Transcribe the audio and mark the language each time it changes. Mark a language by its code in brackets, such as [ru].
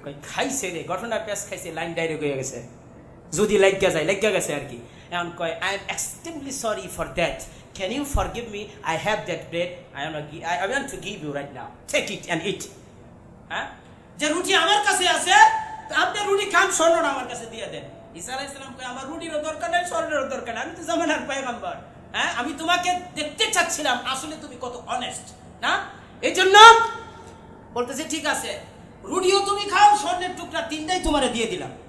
[bn] খাইছে রে, ঘটনা পেশ খাইছে, লাইন ডাইরেক্ট হয়ে গেছে, যদি লাগিয়া যায় লাগিয়া গেছে আর কি। এখন কয়, [en] I am extremely sorry for that, can you forgive me? I have that bread, I want to give you right now, take it and eat. [bn] হ্যাঁ, যে রুটি আমার কাছে আছে, আপনি রুটি খান, স্বর্ণটা আমার কাছে দিয়ে দেন। ঈসা আলাইহিস সালাম কয়, আমার রুটিরও দরকার নাই, স্বর্ণেরও দরকার নাই, আমি তো জামানার পয়গম্বর। হ্যাঁ, আমি তোমাকে দেখতে চাচ্ছিলাম আসলে তুমি কত অনেস্ট না, এই জন্য বলতেছে ঠিক আছে, রুটিও তুমি খাও, স্বর্ণের টুকরা 3টাই তোমারে দিয়ে দিলাম।